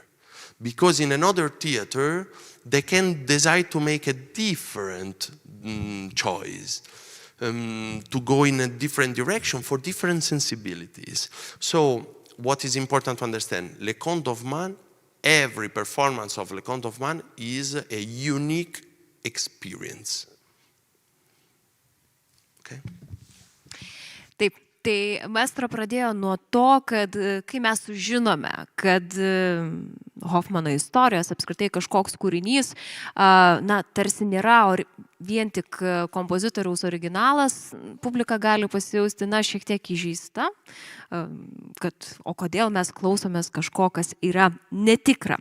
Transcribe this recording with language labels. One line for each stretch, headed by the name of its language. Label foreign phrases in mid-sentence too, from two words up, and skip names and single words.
English: Because in another theater, they can decide to make a different choice, to go in a different direction for different sensibilities. So what is important to understand, Le Conte of Man, every performance of Le Conte of Man is a unique experience. Okay?
Lithuanian: Taip, tai maestro pradėjo nuo to, kad kai mes sužinome, kad Hofmano istorijos apskritai kažkoks kūrinys, tarsi nėra vien tik kompozitoriaus originalas, publika gali pasijausti, šiek tiek įžeista, kad o kodėl mes klausomės kažko, kas yra netikra.